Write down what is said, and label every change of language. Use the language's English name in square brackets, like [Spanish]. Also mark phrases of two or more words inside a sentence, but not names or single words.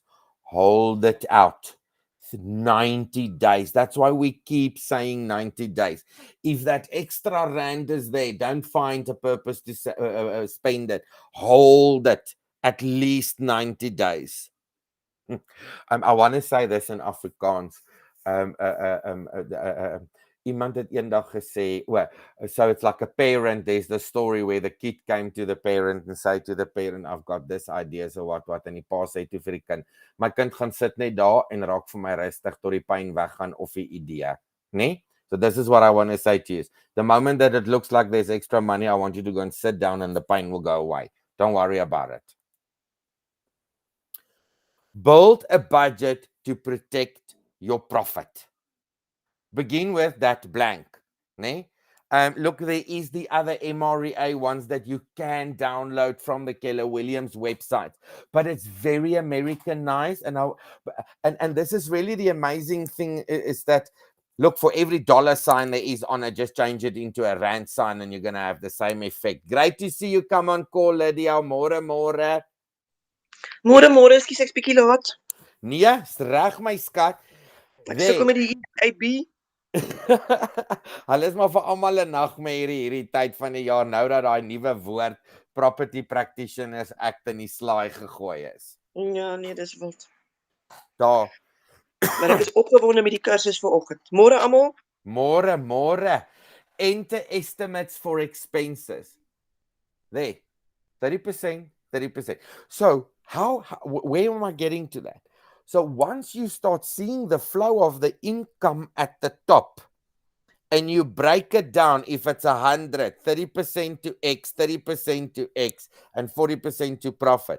[English] Hold it out. 90 days. That's why we keep saying 90 days. If that extra rand is there, don't find a purpose to spend it. Hold it at least 90 days. I want to say this in Afrikaans. [Afrikaans] Iemand het eendag gesê, [English] so it's like a parent, there's the story where the kid came to the parent and said to the parent, I've got this idea, so what, [Afrikaans] en die pa sê toe vir die kind, my kind gaan sit net daar en raak vir my rustig tot die pyn weggaan of die idee, nee? [English] So this is what I want to say to you. The moment that it looks like there's extra money, I want you to go and sit down and the pain will go away. Don't worry about it. Build a budget to protect your profit. Begin with that blank. Nee? Look, there is the other MREA ones that you can download from the Keller Williams website, but it's very Americanized. And this is really the amazing thing is that, look, for every dollar sign there is on it, just change it into a rand sign and you're going to have the same effect. Great to see you come on call, Lydia. [Afrikaans] Môre. Môre, ekskuus ek's bietjie laat. Nee, is reg my skat. Ek sukkel met die EIB. Hulle is maar vir almal 'n nagmerrie hierdie tyd van die jaar nou dat daai nuwe woord Property Practitioners Act in die slaai gegooi is. Ja, nee, dis wild. Daar. Maar ek is opgewonde met die kursus vanoggend. Môre almal. Môre. [English] Enter estimates for expenses. There. 30%. So, where am I getting to that? So once you start seeing the flow of the income at the top and you break it down, if it's 100, 30% to X, 30% to X, and 40% to profit.